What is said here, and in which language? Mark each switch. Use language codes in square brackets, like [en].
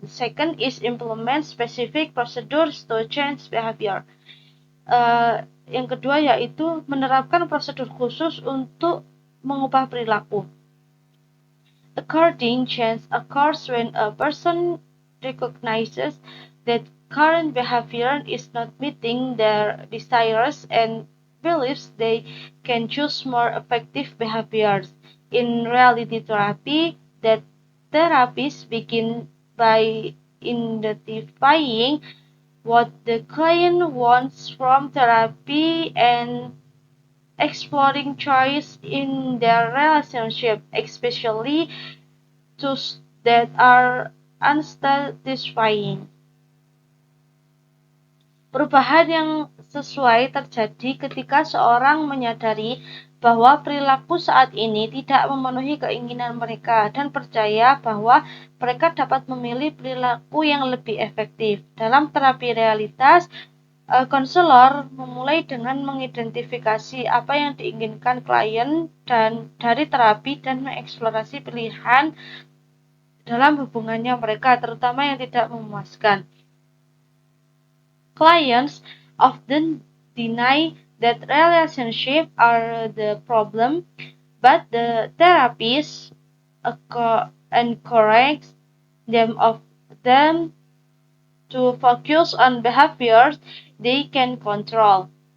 [en] The second is implement specific procedures to change behavior. [id] Yang kedua yaitu menerapkan prosedur khusus untuk mengubah perilaku. [en] According change occurs when a person recognizes that current behavior is not meeting their desires and believes they can choose more effective behaviors. In reality therapy, that therapists begin by identifying what the client wants from therapy and exploring choice in their relationship, especially those that are unsatisfying. [id] Perubahan yang sesuai terjadi ketika seorang menyadari bahwa perilaku saat ini tidak memenuhi keinginan mereka dan percaya bahwa mereka dapat memilih perilaku yang lebih efektif. Dalam terapi realitas, konselor memulai dengan mengidentifikasi apa yang diinginkan klien dan dari terapi dan mengeksplorasi pilihan dalam hubungannya mereka, terutama yang tidak memuaskan. [en] Clients often deny that relationships are the problem, but the therapist encourages them to focus on behaviors they can control.